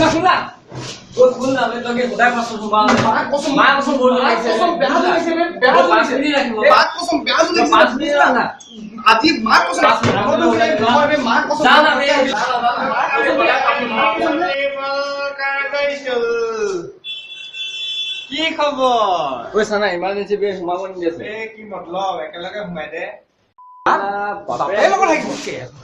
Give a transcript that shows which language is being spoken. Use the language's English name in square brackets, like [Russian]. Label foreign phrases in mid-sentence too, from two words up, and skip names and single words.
[Assamese] খুলা ও খুল না আমি তোকে খোদা কসম মা কসম বল বেহা লাগিছে বে বেহা লাগিছে বাত কসম বেহা লাগিছে 5 মিনিট না আজি মা কসম মা কসম না না কি খবৰ ওই সানা ইমার্জেন্সি বে সোমাব নি আছে এ কি মতলব একেলগে সোমাই দে বাপে লগত লাগিব কে